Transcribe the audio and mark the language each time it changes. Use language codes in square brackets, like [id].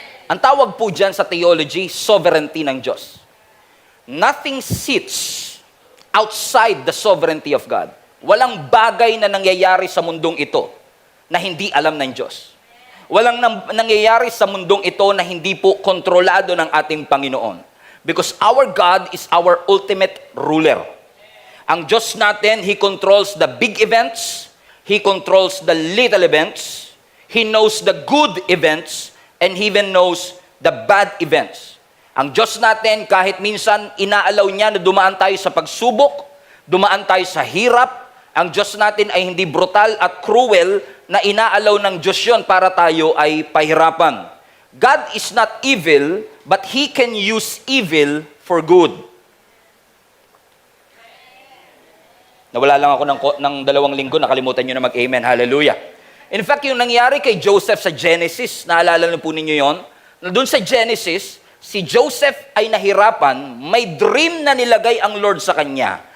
[tl] Ang tawag po dyan sa theology, sovereignty ng Diyos. [en] Nothing sits outside the sovereignty of God. [tl] Walang bagay na nangyayari sa mundong ito na hindi alam ng Diyos. Walang nangyayari sa mundong ito na hindi po kontrolado ng ating Panginoon. [en] Because our God is our ultimate ruler. [tl] Ang Diyos natin, [en] He controls the big events, He controls the little events, He knows the good events, and He even knows the bad events. [tl] Ang Diyos natin, kahit minsan inaalaw niya na dumaan tayo sa pagsubok, dumaan tayo sa hirap, ang Diyos natin ay hindi brutal at cruel na inaalaw ng Diyos yun para tayo ay pahirapan. [en] God is not evil, but He can use evil for good. [tl] Nawala lang ako ng 2 linggo, nakalimutan nyo na mag-amen. Hallelujah. In fact, yung nangyari kay Joseph sa Genesis, naalala na po ninyo yon? Doon sa Genesis, si Joseph ay nahirapan, may dream na nilagay ang Lord sa kanya.